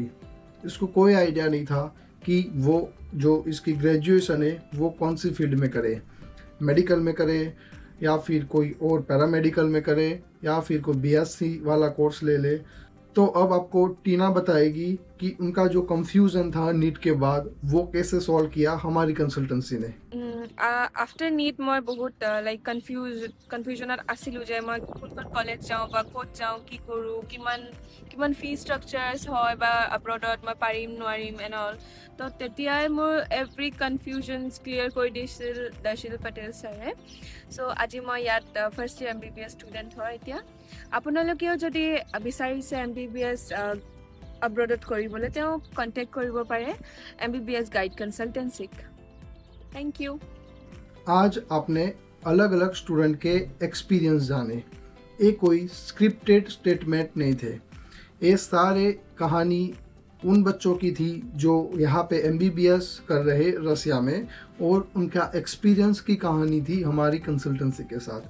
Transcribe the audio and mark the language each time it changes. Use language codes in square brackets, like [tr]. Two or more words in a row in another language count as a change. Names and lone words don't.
[hi] इसको कोई आइडिया नहीं था कि वो जो इसकी ग्रेजुएशन है वो कौन सी फील्ड में करे, मेडिकल में करे या फिर कोई और पैरामेडिकल में करे या फिर कोई BSc वाला कोर्स ले ले। तो अब आपको टीना बताएगी कि उनका जो कंफ्यूजन था नीट के बाद वो कैसे सॉल्व किया हमारी कंसल्टेंसी ने। [en] after NEET [as] মই বহুত লাইক কনফিউজনত আছিলোঁ যে মই কোনখন কলেজ যাওঁ বা ক'ত যাওঁ, কি কৰোঁ, কিমান [en] fee structures [as] হয় বা আব্ৰডত মই পাৰিম নোৱাৰিম [en] and all. [as] তো তেতিয়াই মোৰ [en] every confusions [as] ক্লিয়াৰ কৰি দিছিল দৰ্শিল পটেল ছাৰে। চ' আজি মই ইয়াত [en] first year MBBS student [as] হয়। এতিয়া আপোনালোকেও যদি বিচাৰিছে MBBS আব্ৰডত কৰিবলৈ তেওঁ কণ্টেক্ট কৰিব পাৰে MBBS গাইড কনচালটেঞ্চিক। [en] thank you. [hi] आज आपने अलग अलग स्टूडेंट के एक्सपीरियंस जाने। ये कोई [en] scripted statement [hi] नहीं थे, ये सारे कहानी उन बच्चों की थी जो यहाँ पे MBBS कर रहे रसिया में और उनका एक्सपीरियंस की कहानी थी हमारी कंसल्टेंसी के साथ।